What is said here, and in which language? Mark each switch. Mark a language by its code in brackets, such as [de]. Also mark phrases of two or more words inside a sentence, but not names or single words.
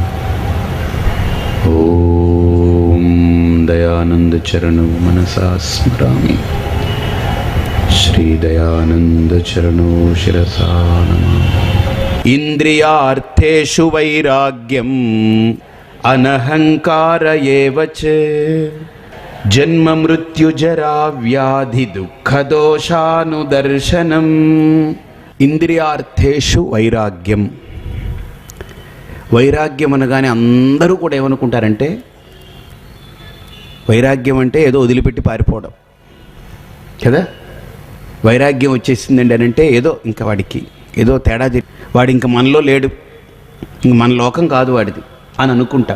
[sa] ओम दयानंद चरणौ मनसा स्मरामि, श्री दयानंद चरणौ शिरसा नमामि। इंद्रियार्थेषु वैराग्यम् अनहंकार एव च जन्म मृत्यु जरा व्याधि दुःख दोषानुदर्शनम्। ఇంద్రియార్థేషు వైరాగ్యం. [te] వైరాగ్యం అనగానే అందరూ కూడా ఏమనుకుంటారంటే వైరాగ్యం అంటే ఏదో వదిలిపెట్టి పారిపోవడం కదా. వైరాగ్యం వచ్చేసిందండి అని అంటే ఏదో ఇంకా వాడికి ఏదో తేడా, వాడు ఇంక మనలో లేడు, ఇంక మన లోకం కాదు వాడిది అని అనుకుంటాం.